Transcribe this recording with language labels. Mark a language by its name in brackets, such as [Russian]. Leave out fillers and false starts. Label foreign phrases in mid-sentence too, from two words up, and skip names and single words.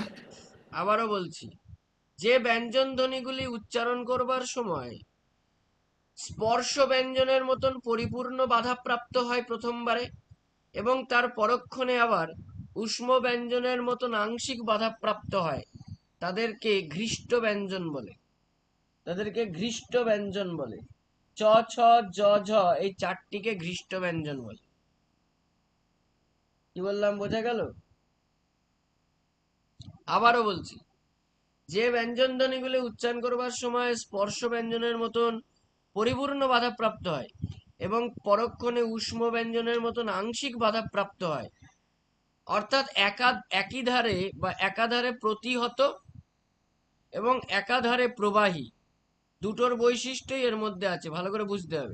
[Bangla] আবারও বলছি, যে ব্যঞ্জন ধ্বনিগুলি উচ্চারণ করবার সময় স্পর্শ ব্যঞ্জনের মতন পরিপূর্ণ বাধাপ্রাপ্ত হয় প্রথমবারে এবং তার পরক্ষণে আবার ঊষ্ম ব্যঞ্জনের মতন আংশিক বাধাপ্রাপ্ত হয়, তাদেরকে ঘৃষ্ট ব্যঞ্জন বলে। চ, ছ, জ, ঝ এই চারটিকে ঘৃষ্ট ব্যঞ্জন বলে। কি বললাম, বোঝা গেল? আবারও বলছি, যে ব্যঞ্জন ধ্বনিগুলি উচ্চারণ করবার সময় স্পর্শ ব্যঞ্জনের মতন পরিপূর্ণ বাধাপ্রাপ্ত হয় এবং পরক্ষণে ঊষ্ম ব্যঞ্জনের মতন আংশিক বাধাপ্রাপ্ত হয়, অর্থাৎ একই ধারে বা একাধারে প্রতিহত এবং একাধারে প্রবাহী, দুটোর বৈশিষ্ট্যই এর মধ্যে আছে, ভালো করে বুঝতে হবে।